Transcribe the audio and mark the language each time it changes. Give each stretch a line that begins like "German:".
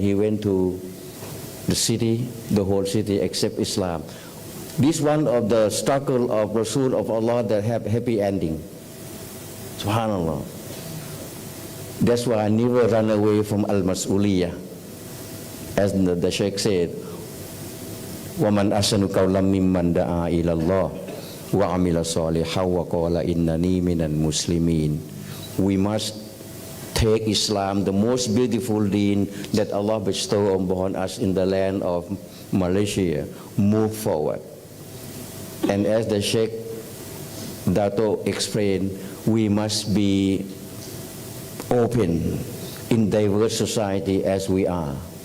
English: He went to the city, the whole city except Islam. This one of the struggle of Rasul of Allah that have happy ending. Subhanallah. That's why I never run away from al-mas'uliyah. As the Sheikh said,
Arabic: وَمَنْ أَحْسَنُ قَوْلًا مِمَّنْ دَعَا إِلَى اللَّهِ وَعَمِلَ صَالِحًا وَقَالَ إِنَّنِي مِنَ الْمُسْلِمِينَ.
English: We must take Islam, the most beautiful deen that Allah bestowed upon us in the land of Malaysia, move forward. And as the Sheikh Dato explained, we must be open in diverse society as we are.